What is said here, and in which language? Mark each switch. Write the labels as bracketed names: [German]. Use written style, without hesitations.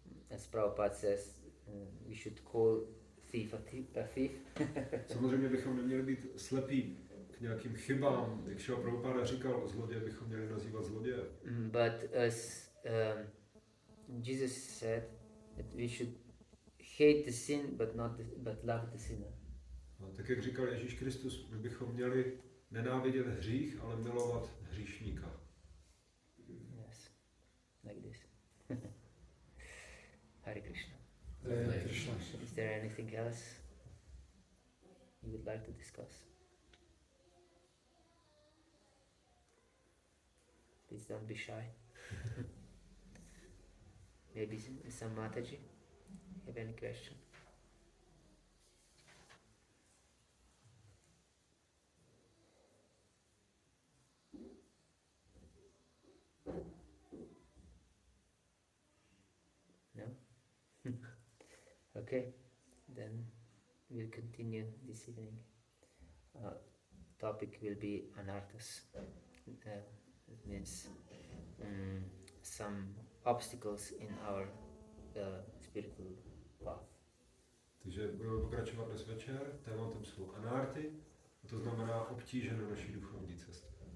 [English] As Prabhupada says, we should call thief a thief. [Czech] Samozřejmě bychom neměli být slepí k nějakým chybám. Jak Srila Prabhupada říkal, zloděje bychom měli nazývat zloděje. [English] But as Jesus said, that we should hate the sin, but love the sinner. [Czech] A tak jak říkal Ježíš Kristus, my bychom měli nenávidět hřích, ale milovat hříšníka. [English] Yes, like this. [Sanskrit] Hare Krishna. Hare Krishna. [English] Is there anything else you would like to discuss? Please don't be shy. Maybe some Mataji have any question? No? Okay, then we'll continue this evening. Topic will be Anarthas. It means some obstacles in our spiritual path. [Czech] Takže budeme pokračovat dnes večer. Tématem jsou anarty, a to znamená obtíže na naší duchovní cestě.